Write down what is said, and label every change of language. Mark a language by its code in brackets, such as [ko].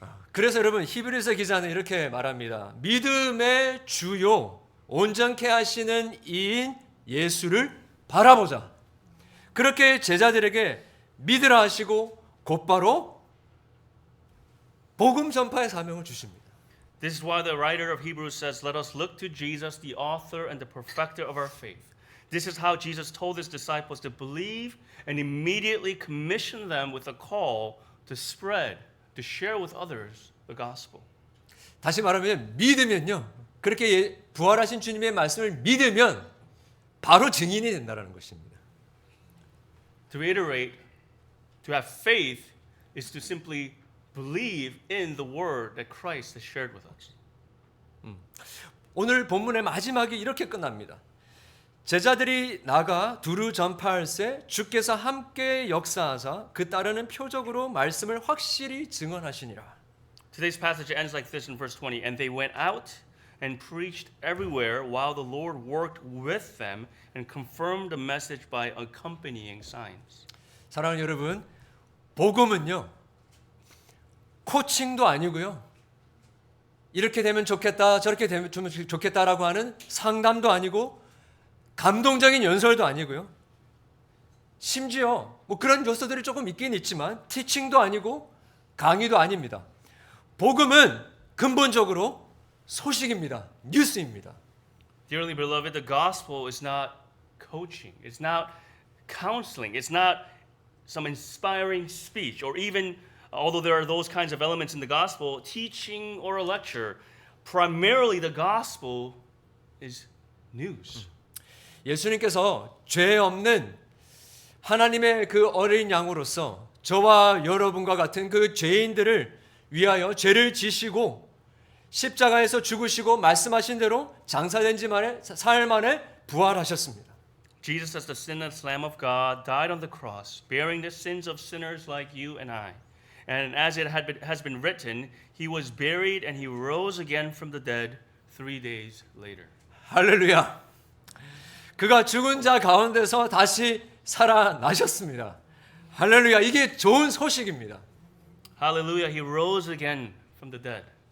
[ko] 그래서 여러분 히브리서 기자는 이렇게 말합니다. 믿음의 주요 온전케 하시는 이인 예수를 바라보자. 그렇게 제자들에게 믿으라 하시고 곧바로 복음 전파의 사명을 주십니다. [en] This is why the writer of Hebrews says, "Let us look to Jesus, the author and the perfecter of our faith." This is how Jesus told his disciples to believe and immediately commissioned them with a call to spread, to share with others the gospel. [ko] 다시 말하면 믿으면요. 그렇게 부활하신 주님의 말씀을 믿으면 바로 증인이 된다는 것입니다. [en] To reiterate, to have faith is to simply believe in the word that Christ has shared with us. [ko] 오늘 본문의 마지막이 이렇게 끝납니다. 제자들이 나가 두루 전파할세 주께서 함께 역사하사 그 따르는 표적으로 말씀을 확실히 증언하시니라. [en] Today's passage ends like this in verse 20. And they went out and preached everywhere while the Lord worked with them and confirmed the message by accompanying signs. [ko] 사랑하는 여러분, 복음은요, 코칭도 아니고요, 이렇게 되면 좋겠다, 저렇게 되면 좋겠다라고 하는 상담도 아니고, 감동적인 연설도 아니고요, 심지어 뭐 그런 요소들이 조금 있긴 있지만, 티칭도 아니고, 강의도 아닙니다. 복음은 근본적으로 소식입니다. 뉴스입니다. [en] Dearly beloved, the gospel is not coaching. It's not counseling. It's not some inspiring speech or even, although there are those kinds of elements in the gospel, teaching or a lecture. Primarily the gospel is news. [ko] 예수님께서 죄 없는 하나님의 그 어린 양으로서 저와 여러분과 같은 그 죄인들을 위하여 죄를 지시고 십자가에서 죽으시고 말씀하신 대로 장사된 지 만에 사흘 만에 부활하셨습니다. [en] Jesus, as the sinless Lamb of God, died on the cross, bearing the sins of sinners like you and I. And as it has been written, he was buried and he rose again from the dead 3 days later. [ko] 할렐루야. 그가 죽은 자 가운데서 다시 살아나셨습니다. 할렐루야. 이게 좋은 소식입니다. [en] Hallelujah, he rose again from the dead.